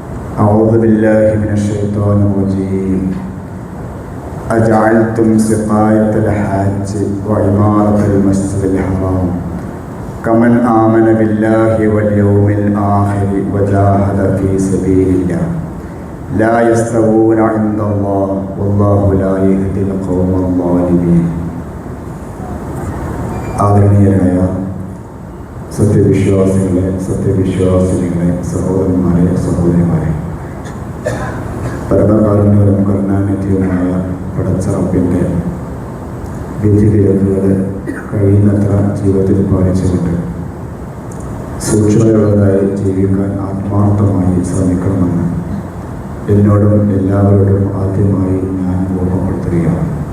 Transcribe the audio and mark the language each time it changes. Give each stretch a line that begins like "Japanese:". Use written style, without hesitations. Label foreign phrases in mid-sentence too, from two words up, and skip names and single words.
Arabic: أعوذ بالله من الشيطان الرجيم أجعلتم سقاية الحاج وعمارة المسجد الحرام كمن آمن بالله واليوم الآخر وجاهد في سبيل الله لا يستوون عند الله والله لا يهدي القوم الظالمين.
Malayalam: ആദരണീയരായ സത്യവിശ്വാസികളെ, സത്യവിശ്വാസിനികളെ, സഹോദരന്മാരെ, സഹോദരിമാരെ, പരമകാരുണ്യവും കരുണാനിധിയുമായ പടച്ച റബ്ബിൻ്റെ വിധിവിലക്കുകൾ കഴിയുന്നത്ര ജീവിതത്തിൽ പാലിച്ചുകൊണ്ട് സൂക്ഷ്മതയുള്ളതായി ജീവിക്കാൻ ആത്മാർത്ഥമായി ശ്രമിക്കണമെന്ന് എന്നോടും എല്ലാവരോടും ആദ്യമായി ഞാൻ ഓർമ്മപ്പെടുത്തുകയാണ്.